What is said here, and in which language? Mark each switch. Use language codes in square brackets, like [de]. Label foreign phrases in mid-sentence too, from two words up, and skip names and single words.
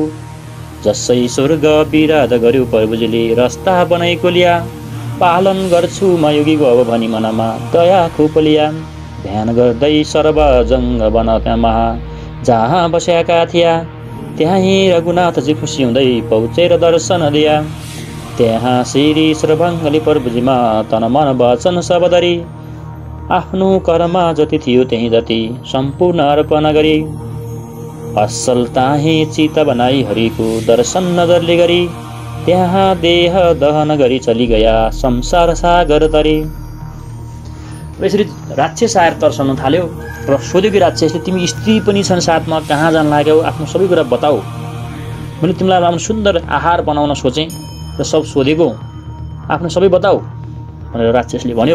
[ne] जसै स्वर्ग विराध गर्यो प्रभुजीले रस्ता बनाएको लिया, पालन गर्छु म योगीको अब भनी मनमा दया खुब लिया। ध्यान गर्दै सर्वजङ्ग वनमा जहाँ बस्याका थिया, त्यहीँ रघुनाथजी खुसी हुँदै पहुँचेर दर्शन दिया। त्यहाँ श्री श्रभङ्गले प्रभुजीमा तन मन वचन सब दरी, आफ्नो कर्म जति थियो त्यही जति सम्पूर्ण अर्पण गरी। असल ताही चित बनाई हरिको दर्शन नजरले गरी, त्यहाँ देह दहन गरी चली गया संसार सागर तरी। यसरी राक्षस आएर तर्साउन थाल्यो र सोध्यो कि राक्षसले तिमी स्त्री पनि छन् साथमा, कहाँ जान लाग्यौ, आफ्नो सबै कुरा बताऊ, मैले तिमीलाई राम्रो सुन्दर आहार बनाउन सोचेँ र सब सोधेको, आफ्नो सबै बताऊ भनेर राक्षसले भन्यो।